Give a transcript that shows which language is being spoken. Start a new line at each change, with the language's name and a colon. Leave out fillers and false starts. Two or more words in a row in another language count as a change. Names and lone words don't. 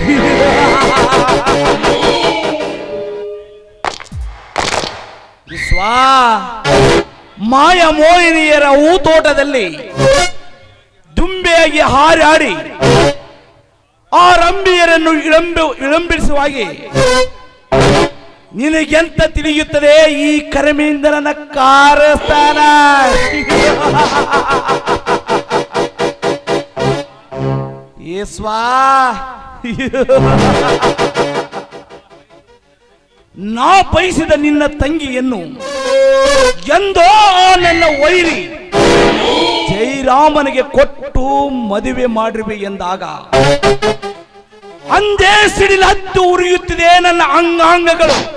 Kannada: ವಿಶ್ವ, ಮಾಯ ಮೋಹಿನಿಯರ ಹೂತೋಟದಲ್ಲಿ ದುಂಬೆಯಾಗಿ ಹಾರಾಡಿ ಆ ರಂಬಿಯರನ್ನು ವಿಳಂಬಿಸುವಾಗಿ ನಿನಗೆಂತ ತಿಳಿಯುತ್ತದೆ ಈ ಕರ್ಮೇಂದ್ರನ ಕಾರಸ್ಥಾನ? ಯೇಸ್ವಾ, ನಾ ಬಯಸಿದ ನಿನ್ನ ತಂಗಿಯನ್ನು ಎಂದೋ ನನ್ನ ವೈರಿ ಜೈರಾಮನಿಗೆ ಕೊಟ್ಟು ಮದುವೆ ಮಾಡಿರುವೆ ಎಂದಾಗ ಅಂದೇ ಸಿಡಿಲು ಹತ್ತು ಉರಿಯುತ್ತಿದೆ ನನ್ನ ಅಂಗಾಂಗಗಳು.